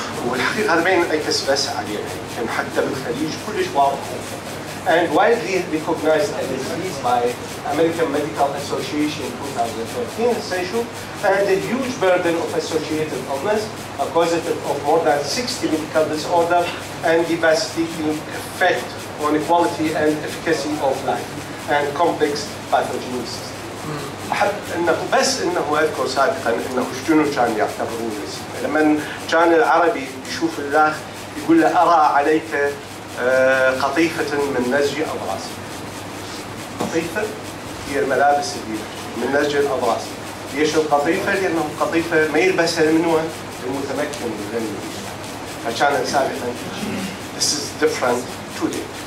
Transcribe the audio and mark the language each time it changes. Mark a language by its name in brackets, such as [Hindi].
[Arabic] والحقيقة هذا ما ينعكس بس علينا، يمكن حتى بالخليج كلش واضح. [English] And widely recognized as a disease by American Medical Association in 2013 essential, and a huge burden of associated illness, causative of more than 60 medical disorders, and devastating effect on the quality and efficacy of life, and complex pathogenesis. [Arabic] أحب أنه بس أنه أذكر سابقا أنه شنو كان يعتبرون لما كان العربي يشوف اللاخ يقول له أرى عليك قطيفة من نسج أضراس. قطيفة هي الملابس اللي من نسج الأضراس. ليش القطيفة؟ لأنه القطيفة ما يلبسها منه المتمكن الغني. فكان سابقا [English] This is different today.